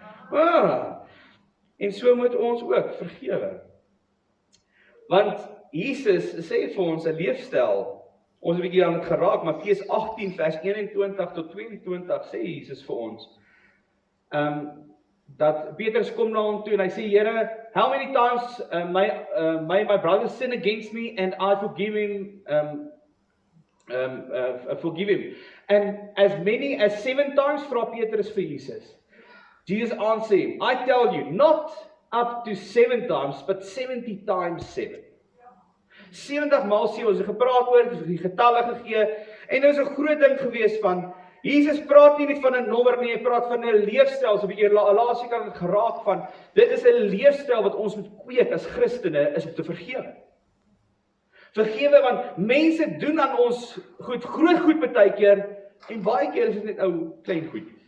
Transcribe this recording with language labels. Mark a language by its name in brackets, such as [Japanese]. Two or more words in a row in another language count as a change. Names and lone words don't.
[Afrikaans] En so moet ons ook vergewe. Want Jesus sê vir ons 'n leefstyl, ons het 'n bietjie aan dit geraak, Matteus 18 vers 21 tot 22 sê Jesus vir ons, dat Petrus kom na hom toe en hy sê, Here, [English] how many times may my brother sin against me and I forgive him, and as many as 7 times, [Afrikaans] vra Petrus vir Jesus. [English] Jesus answered him, I tell you, not up to 7 times, but 70 times 7. [Afrikaans] 70 maal 7, ons het gepraat oor, die getalle gegee, en dit is 'n groot ding gewees van, Jesus praat nie van 'n nommer nie, hy praat van 'n leefstyl, so wie laas kan het geraak van, dit is 'n leefstyl wat ons moet kweek as Christene, is om te vergewe. Vergewe, want mense doen aan ons goed, groot goed baie keer, en baie keer is dit net ou klein goedjies.